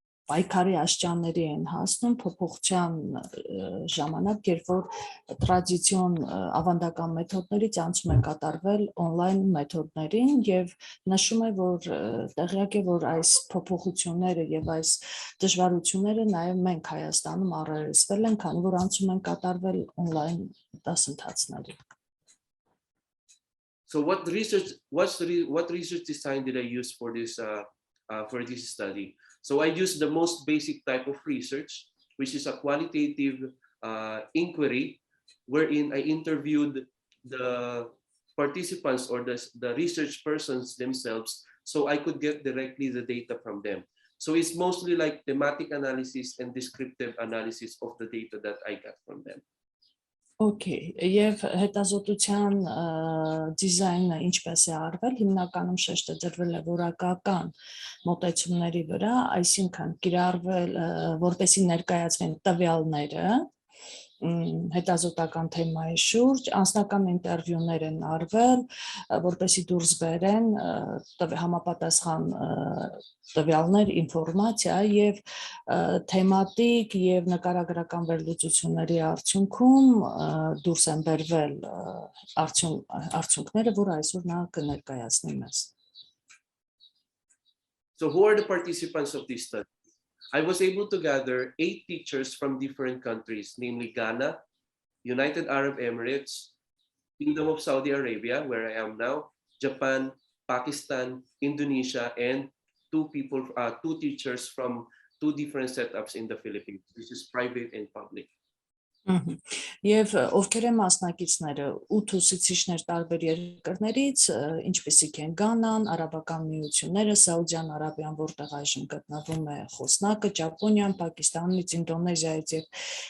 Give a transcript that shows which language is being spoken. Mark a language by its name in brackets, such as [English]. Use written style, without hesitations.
[Armenian] պայքարի աշճանների են հասնում փոփոխության ժամանակ, երբ որ տրադիցիոն ավանդական մեթոդներից անցում են կատարվել on-line մեթոդներին եւ նշում է, որ տեղյակ է, որ այս փոփոխությունները եւ այս դժվարությունները նաեւ մենք Հայաստանում առերեսվել են, քանի որ անցում են կատարվել on-line դասընթացների։ [English] So what research design did I use for this study? So I used the most basic type of research, which is a qualitative inquiry, wherein I interviewed the participants or the research persons themselves, so I could get directly the data from them. So it's mostly like thematic analysis and descriptive analysis of the data that I got from them. [Armenian] Okay, եւ հետազոտության դիզայնը ինչպես է արվել, հիմնականում շեշտը դրվել է որակական մոտեցումների վրա, այսինքն կիրառվել, որպեսզի ներկայացվեն տվյալները հետազոտական թեմայի շուրջ, անձնական ինտերվյուներ են արվել, որպեսզի դուրս բերեն համապատասխան տվյալներ, ինֆորմացիա եւ թեմատիկ եւ նկարագրական վերլուծությունների արդյունքում դուրս են բերվել արդյունքները, որ այսօր նա կներկայացնի մեզ։ [English] So who are the participants of this study? I was able to gather 8 teachers from different countries, namely Ghana, United Arab Emirates, Kingdom of Saudi Arabia, where I am now, Japan, Pakistan, Indonesia, and 2 teachers from 2 different setups in the Philippines. This is private and public. [Armenian] Եվ ովքեր են մասնակիցները 8 ուսուցիչներ տարբեր երկրներից, ինչպիսիք են Գանան, Արաբական միությունները, Սաուդյան Արաբիան, որտեղ այժմ գտնվում է Խոսնակը, Ճապոնիան, Պակիստանից, Ինդոնեզիայից եւ